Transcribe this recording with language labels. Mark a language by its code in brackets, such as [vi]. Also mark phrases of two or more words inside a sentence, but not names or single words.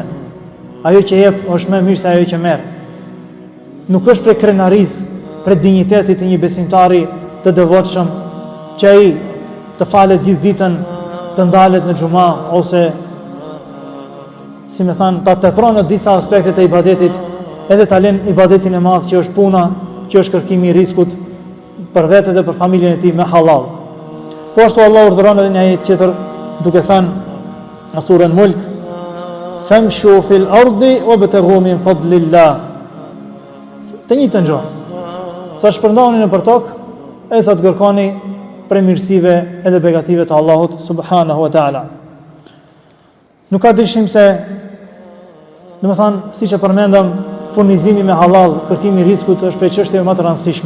[sq] Ajo që jep është më e mirë se ajo që merr. Nuk është për krenarisë, për dinjitetit të një besimtari të devotshëm, që ai të falet gjithë ditën, të ndalet në xhuma ose si më thënë, ta tepron në disa aspekte të ibadetit, edhe ta lën ibadetin e madh që është puna, që është kërkimi i rizikut për vetë dhe për familjen e tij me halal. Po ashtu Allah urdhëron edhe një ajet tjetër duke thënë në surën Mulk: [ar] "فامشوا في الأرض وابتغوا من فضل الله." [sq] Të njëjtën gjë. Sa shpërndani nëpër tokë, e thot kërkoni prej mirësive edhe begative të Allahut [ar] سبحانه وتعالى. [sq] Nuk ka dyshim se, domethënë, siç e përmendëm, furnizimi me halal, kërkimi i rizikut është prej çështjeve më të rëndësishme.